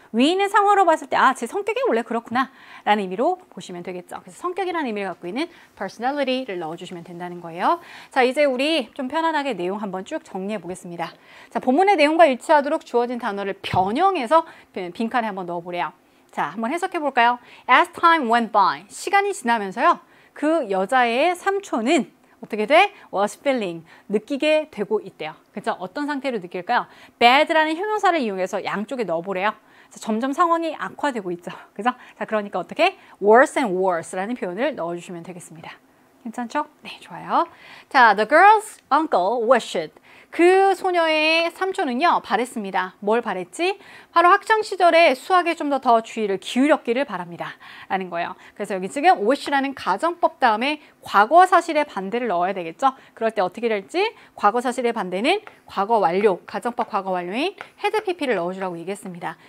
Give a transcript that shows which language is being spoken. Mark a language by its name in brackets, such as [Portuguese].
[Korean] 위에 있는 상황으로 봤을 때 아, 제 성격이 원래 그렇구나 라는 의미로 보시면 되겠죠. 그래서 성격이라는 의미를 갖고 있는 personality를 넣어주시면 된다는 거예요. 자, 이제 우리 좀 편안하게 내용 한번 쭉 정리해 보겠습니다. 자, 본문의 내용과 일치하도록 주어진 단어를 변형해서 빈칸에 한번 넣어보래요. 자, 한번 해석해 볼까요? [English] As time went by, [Korean] 시간이 지나면서요. 그 여자의 삼촌은 어떻게 돼? [English] was feeling, [Korean] 느끼게 되고 있대요. 그죠? 어떤 상태로 느낄까요? bad라는 형용사를 이용해서 양쪽에 넣어보래요. 점점 상황이 악화되고 있죠. 그죠? 자, 그러니까 어떻게? [English] worse and worse [Korean] 라는 표현을 넣어주시면 되겠습니다. 괜찮죠? 네, 좋아요. [English] 자, the girl's uncle wished. [Korean] 그 소녀의 삼촌은요, 바랬습니다. 뭘 바랬지? 바로 학창시절에 수학에 좀 더 주의를 기울였기를 바랍니다. 라는 거예요. 그래서 여기 지금 wish라는 가정법 다음에 과거 사실의 반대를 넣어야 되겠죠? 그럴 때 어떻게 될지 과거 사실의 반대는 과거 완료, 가정법 과거 완료인 had pp를 넣어주라고 얘기했습니다.